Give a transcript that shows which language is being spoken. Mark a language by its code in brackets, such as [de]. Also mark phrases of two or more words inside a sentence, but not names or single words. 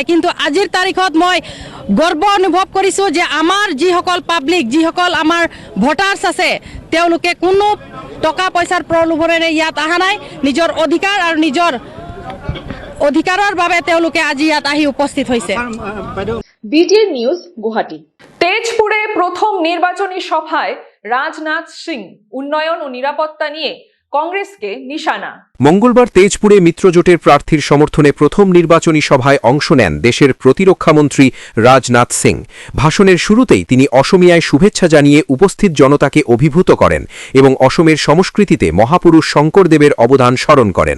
[as] কিন্তু আজিৰ তাৰিখত মই গৰ্ব অনুভৱ কৰিছোঁ যে আমাৰ যিসকল পাব্লিক যিসকল আমাৰ ভোটাৰ্ছ আছে তেওঁলোকে কোনো টকা পইচাৰ প্ৰলোভনেৰে ইয়াত অহা নাই। নিজৰ অধিকাৰ আৰু নিজৰ অধিকাৰৰ বাবে তেওঁলোকে আজি ইয়াত আহি উপস্থিত হৈছে। [bn] বিটিএন নিউজ গুয়াহাটি। তেজপুরে প্রথম নির্বাচনী সভায় রাজনাথ সিং উন্নয়ন ও নিরাপত্তা নিয়ে কংগ্রেসকে নিশানা। মঙ্গলবার তেজপুরে মিত্রজোটের প্রার্থীর সমর্থনে প্রথম নির্বাচনী সভায় অংশ নেন দেশের প্রতিরক্ষামন্ত্রী রাজনাথ সিং। ভাষণের শুরুতেই তিনি অসমিয়ায় শুভেচ্ছা জানিয়ে উপস্থিত জনতাকে অভিভূত করেন এবং অসমের সংস্কৃতিতে মহাপুরুষ শঙ্করদেবের অবদান স্মরণ করেন।